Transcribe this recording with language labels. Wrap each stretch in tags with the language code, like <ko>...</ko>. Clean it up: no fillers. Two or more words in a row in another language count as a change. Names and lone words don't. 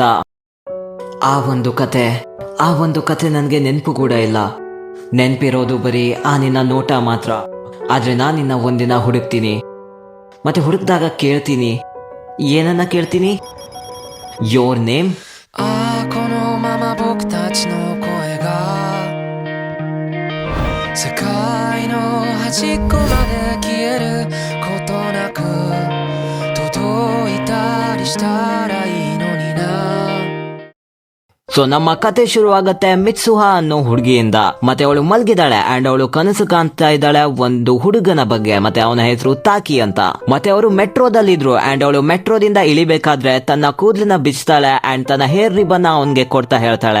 <kn>ಆ ಒಂದು ಕತೆ ನನ್ಗೆ ನೆನಪು ಕೂಡ ಇಲ್ಲ. ನೆನ್ಪಿರೋದು ಬರೀ ಆ ನಿನ್ನ ನೋಟ ಮಾತ್ರ. ಆದ್ರೆ ನಾನ್ ನಿನ್ನ ಒಂದಿನ ಹುಡುಕ್ತೀನಿ, ಮತ್ತೆ ಹುಡುಕ್ದಾಗ ಕೇಳ್ತೀನಿ. ಏನನ್ನ ಕೇಳ್ತೀನಿ?</kn> <en>your name.</en> <ja>このまま僕たちの声が世界の端っこまで消えることなく届いたりしたらいいのにな.</ja> <kn>ಸೊ ನಮ್ಮ ಕತೆ ಶುರುವಾಗತ್ತೆ ಮಿತ್ಸುಹಾ ಅನ್ನೋ ಹುಡುಗಿಯಿಂದ. ಮತ್ತೆ ಅವಳು ಮಲ್ಗಿದಾಳೆ ಅಂಡ್ ಅವಳು ಕನಸು ಕಾಣ್ತಾ ಇದ್ದಾಳೆ ಒಂದು ಹುಡುಗನ ಬಗ್ಗೆ. ಮತ್ತೆ ಅವನ ಹೆಸರು ತಾಕಿ ಅಂತ. ಮತ್ತೆ ಅವರು ಮೆಟ್ರೋದಲ್ಲಿದ್ರು ಅಂಡ್ ಅವಳು ಮೆಟ್ರೋದಿಂದ ಇಳಿಬೇಕಾದ್ರೆ ತನ್ನ ಕೂದಲನ್ನ ಬಿಚ್ತಾಳೆ ಅಂಡ್ ತನ್ನ</kn> <en>hair ribbon</en> <kn>ಅವನ್ಗೆ ಕೊಡ್ತಾ ಹೇಳ್ತಾಳೆ,</kn>